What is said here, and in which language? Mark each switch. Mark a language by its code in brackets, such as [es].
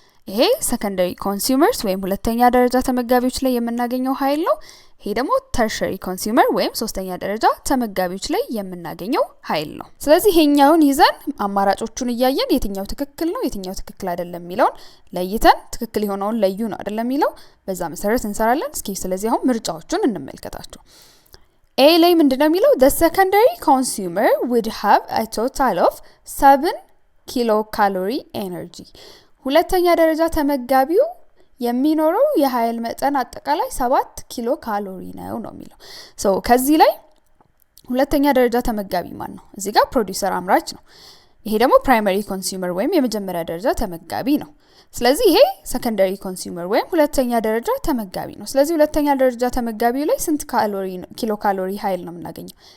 [am] ይሄ ሰከንደሪ ኮንሱመርስ ወይም ሁለተኛ ደረጃ ተመጋቢዎች ላይ የምናገኘው ኃይል ነው። ይሄ ደግሞ ተርሸሪ ኮንሱመር ወይም ሶስተኛ ደረጃ ተመጋቢዎች ላይ የምናገኘው ኃይል ነው። ስለዚህ ይሄኛውን ይዘን አማራጮቹን እያየን የትኛው ትክክል ነው የትኛው ትክክል አይደለም የሚለውን ለይተን ትክክል የሆነውን ለዩ ነው አይደለም የሚለው በዛ መሰረት እንሰራለን። እስኪ ስለዚህ አሁን ምርጫዎቹን እንመልከታቸው። A ላይ ምንድነው የሚለው? [en] The secondary consumer would have a total of 7 kilocalorie energy. [am] ሁለተኛ ደረጃ ተመጋቢው የሚኖረው የኃይል መጠን አጠቃላይ 7 ኪሎ ካሎሪ ነው የሚለው። ከዚህ ላይ ሁለተኛ ደረጃ ተመጋቢ ማን ነው? እዚህ ጋር ፕሮዲዩሰር አምራች ነው። ይሄ ደግሞ ፕራይመሪ ኮንሱመር ወይም የመጀመሪያ ደረጃ ተመጋቢ ነው። ስለዚህ ይሄ ሰከንደሪ ኮንሱመር ወይም ሁለተኛ ደረጃ ተመጋቢ ነው። ስለዚህ ሁለተኛ ደረጃ ተመጋቢው ላይ ስንት ኪሎ ካሎሪ ኃይል ነው የምናገኘው?